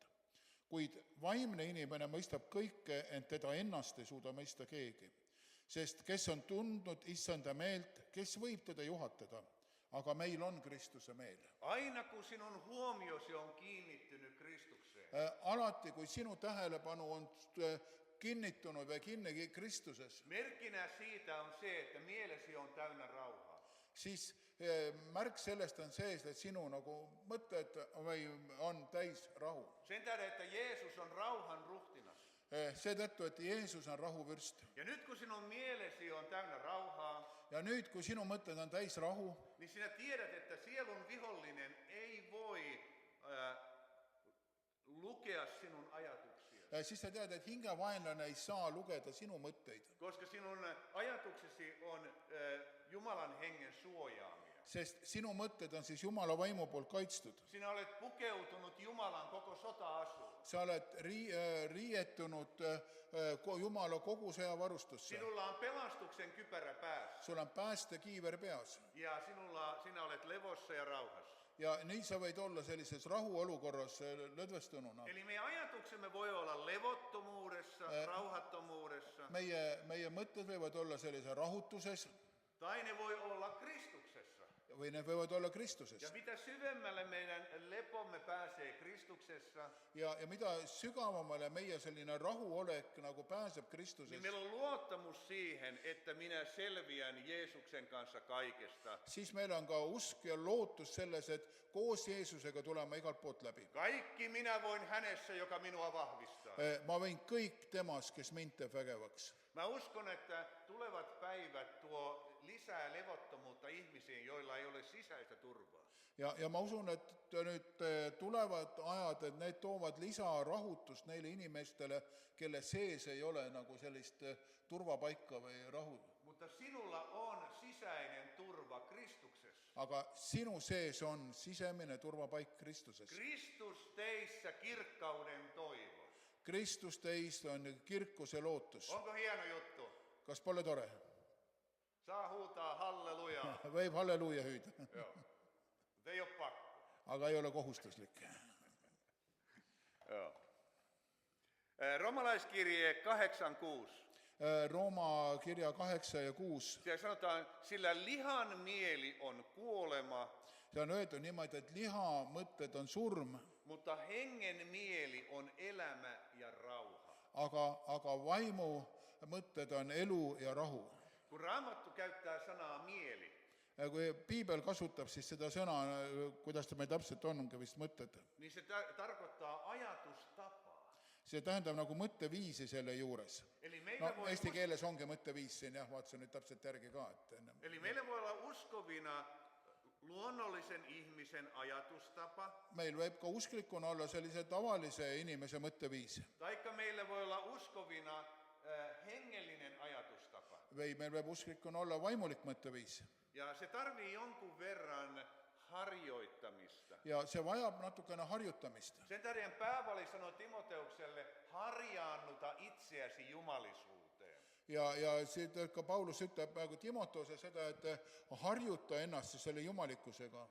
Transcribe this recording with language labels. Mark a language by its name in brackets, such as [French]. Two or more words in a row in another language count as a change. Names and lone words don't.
[Estonian] Kuid vaimne inimene mõistab kõike, ent teda ennast ei suuda mõista keegi. Sest kes on tundnud issanda meelt, kes võib teda juhatada, aga meil on Kristuse meel. [Finnish] Aina kun sinun huomiosi on kiinnittynyt Kristukseen. [Estonian] Alati, kui sinu tähelepanu on kinnittunud või kinni Kristuses. [Finnish] Merkkinä siitä on se, että mielesi on täynnä rauhaa. [Estonian] Siis märk sellest on sees, et sinu nagu mõtted on täis rahu. [Finnish] Sen tähden, että Jeesus on rauhan ruhtinas. [Estonian] Seetõttu, et Jeesus on rahuvürst. [Finnish] Ja nyt kun sinun mielesi on täynnä rauhaa. [Estonian] Ja nüüd, kui sinu mõtted on täis rahu. [Finnish] Niin sinä tiedät, että sielun vihollinen ei voi lukea sinun ajatuksia. [Estonian] siis sa tead, et hingevaenlane ei saa lugeda sinu mõtteid. [Finnish] Koska sinun ajatuksesi on Jumalan hengen suojaamia. [Estonian] Sest sinu mõtted on siis Jumala vaimu poolt kaitstud. [Finnish] Sinä olet pukeutunut Jumalan koko sota-asuun. [Estonian] Sa oled riietunud Jumala kogu sõjavarustusse. [Finnish] Sinulla on pelastuksen kypärä päässä. [Estonian] Sul on päästekiiver peas. [Finnish] Ja sinä olet levossa ja rauhassa. [Estonian] Ja nii sa võid olla sellises rahuolukorras lõdvestununa. [Finnish] Eli meidän ajatuksemme voi olla levottomuudessa, rauhattomuudessa. [Estonian] Meie mõtted võivad olla sellise rahutuses [Finnish] Tai ne voi olla Kristuksessa. [Estonian] või need võivad olla Kristuses. [Finnish] Ja mitä syvemmälle meidän lepomme pääsee Kristuksessa, [Estonian] Ja mida sügavamale meie selline rahuolek nagu pääseb [Finnish] niin [Estonian] Kristuses, [Finnish] meillä on luottamus siihen, että minä selviän Jeesuksen kanssa kaikesta. [Estonian] siis meil on ka usk ja lootus selles, et koos Jeesusega tulema igalt poolt läbi. [Finnish] Kaikki minä voin hänessä, joka minua vahvistaa. [Estonian] Ma võin kõik temas, kes mind teeb vägevaks. [Finnish] Mä uskon, että tulevat päivät tuo lisää levottomuutta ihmisiin, joilla ei ole sisäistä turvaa. [Estonian] Ja ma usun, et nüüd tulevad ajad, et need toovad lisarahutust neile inimestele, kelle sees ei ole nagu sellist turvapaika või rahu. [Finnish] Mutta sinulla on sisäinen turva Kristuksessa. [Estonian] Aga sinu sees on sisemine turvapaik Kristuses. [Finnish] Kristus teissä kirkkauden toivo. [Estonian] Kristus teist on kirkuse lootus. [Finnish] Onko hieno juttu? [Estonian] Kas pole tore? [Finnish] Saa huutaa halleluja. [Estonian] Võib halleluuja hüüda, [Finnish] Joo. Mutta ei ole pakko. [Estonian] aga ei ole kohustuslik. [Finnish] Joo. Romalaiskirje 8:6. [Estonian] Rooma kirja 8 ja 6. [Finnish] Siellä sanotaan, sillä lihan mieli on kuolema, [Estonian] See on öeldud niimoodi, et liha mõtted on surm, [Finnish] mutta hengen mieli on elämä ja rauha. [Estonian] aga vaimu mõtted on elu ja rahu. [Finnish] Kun Raamattu käyttää sanaa mieli, [Estonian] Kui Piibel kasutab siis seda sõna, kuidas ta meil täpselt ongi vist mõtted, [Finnish] niin se tarkoittaa ajatustapaa. [Estonian] see tähendab nagu mõtteviisi selle juures. [Finnish] Eli meillä, [Estonian] No eesti keeles ongi mõtteviis siin, jah, vaatasin nüüd täpselt järgi ka, et enne. [Finnish] eli meillä voi olla uskovina luonnollisen ihmisen ajatustapa, [Estonian] Meil võib ka usklikuna olla sellise tavalise inimese mõtteviis. [Finnish] taikka meillä voi olla uskovina hengellinen ajatustapa. [Estonian] Või meil võib usklikuna olla vaimulik mõtteviis. [Finnish] Ja se tarvii jonkun verran harjoittamista. [Estonian] Ja see vajab natukene harjutamist. [Finnish] Sen tähden Paavali sanoi Timoteukselle, harjaannuta itseäsi jumalisuuteen. [Estonian] Ja siitä ka Paulus ütleb praegu Timotose seda, et harjuta ennast siis selle jumalikkusega.